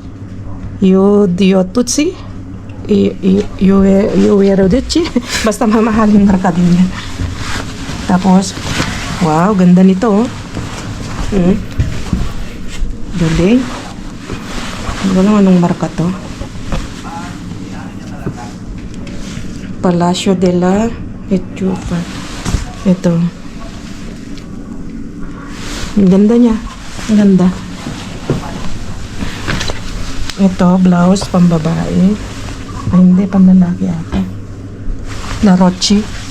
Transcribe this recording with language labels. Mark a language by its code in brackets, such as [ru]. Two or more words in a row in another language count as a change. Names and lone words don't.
[tl] Tutsi? Yueroduchi? Basta mamahaling marka din yan. Tapos, wow, ganda nito. Galing. Hindi ko lang anong marka to. Palacio de la Echufa. Ito. Ang ganda niya. Ang ganda. Ito, blouse, pambabae. Ay, hindi, pamlalaki ata. La Roche.